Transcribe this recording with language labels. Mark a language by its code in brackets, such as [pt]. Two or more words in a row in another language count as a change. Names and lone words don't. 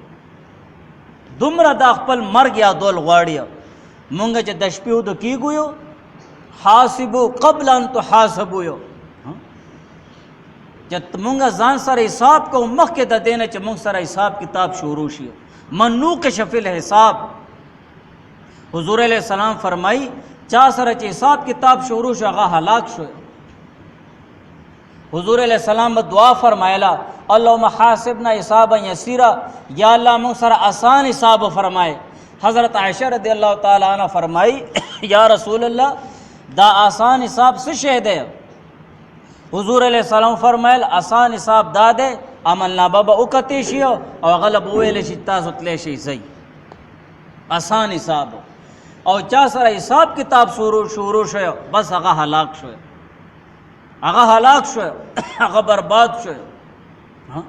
[ps] دومره د خپل مرګ یادول غواړي. مونږ چې د شپې ودو کیږو [ar] حاسبو قبل ان تحاسبو، [ps] چې مونږ ځان سره حساب کوو مخکې د دې نه چې مونږ سره حساب کتاب شروع شي. [ar] من نوقش فی الحساب، [ps] حضور [ar] علیہ السلام [ps] فرمائی چا سره چې حساب کتاب شروع شو هغه هلاک شو. حضور [ar] علیہ السلام [ps] دعا فرمایلا [ar] اللهم حاسبنا حسابا یسیرا، [ps] یا اللہ مونږ سره آسان حساب فرمائے. حضرت عائشہ [ar] رضی اللہ تعالی عنہ [ps] فرمائی [ar] یا رسول اللہ [ps] دا آسان حساب څه شی دی؟ حضور [ar] علیہ السلام [ps] فرمایل آسان حساب دا دی عمل نامه به وکتې شي او هغه له به وویلی شي تاسو تلی شئ ځئ. آسان حساب. او چا سره حساب کتاب شروع شو بس هغه هلاک شو، هغه هلاک شو، هغه برباد شو.